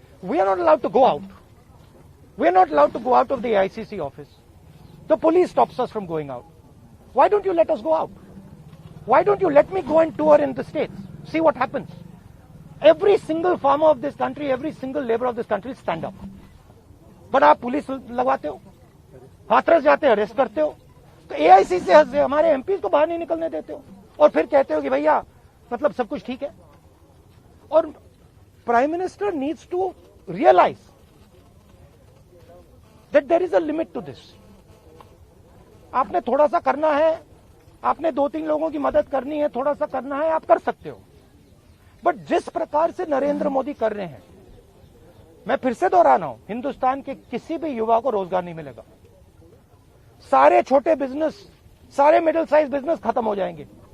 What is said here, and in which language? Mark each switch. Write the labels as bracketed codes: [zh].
[en] We are not allowed to go out. We are not allowed to go out of the AICC office. The police stops us from going out. Why don't you let us go out? Why don't you let me go and tour in the states? See what happens. Every single farmer of this country, every single laborer of this country stand up. But [hi] आप police लगवाते हो, हाथरस जाते हो, arrest करते हो, तो AICC से हमारे MPs को बाहर नहीं निकलने देते हो, और फिर कहते हो कि भैया मतलब सब कुछ ठीक है. और [en] Prime Minister needs to realize that there is a limit to this. [hi] आपने थोड़ा सा करना है, आपने 2-3 लोगों की मदद करनी है, थोड़ा सा करना है, आप कर सकते हो. बट जिस प्रकार से नरेंद्र मोदी कर रहे हैं, मैं फिर से दोहरा रहा हूं, हिंदुस्तान के किसी भी युवा को रोजगार नहीं मिलेगा. सारे छोटे बिजनेस, सारे मिडिल साइज बिजनेस खत्म हो जाएंगे.